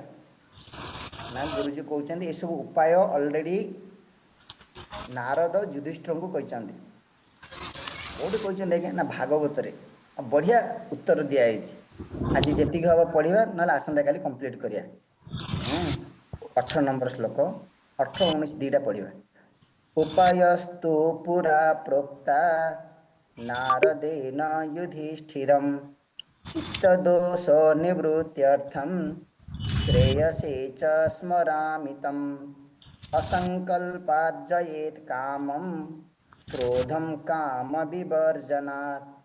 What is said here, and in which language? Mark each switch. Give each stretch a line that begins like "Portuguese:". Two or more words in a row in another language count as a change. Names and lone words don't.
Odia: ନା ଗୁରୁଜୀ କହୁଛନ୍ତି ଏସବୁ ଉପାୟ ଅଲରେଡ଼ି ନାରଦ ଯୁଧିଷ୍ଠିରଙ୍କୁ କହିଛନ୍ତି। କେଉଁଠି କହିଛନ୍ତି ଆଜ୍ଞା? ନା ଭାଗବତରେ। ବଢ଼ିଆ ଉତ୍ତର ଦିଆହେଇଛି। ଆଜି ଯେତିକି ହେବ ପଢ଼ିବା, ନହେଲେ ଆସନ୍ତାକାଲି କମ୍ପ୍ଲିଟ୍ କରିବା।
Sanskrit: हम्म 18
Odia: ନମ୍ବର ଶ୍ଲୋକ 18 19 ଦିଟା ପଢ଼ିବା
Sanskrit: उपायस्तु पुरा प्रोक्ता नारदेन युधिष्ठिरम् चित्तदोष निवृत्त्यर्थं श्रेयसे च स्मरामितम् असंकल्पाज्जयेत् कामं क्रोधं कामविवर्जनात्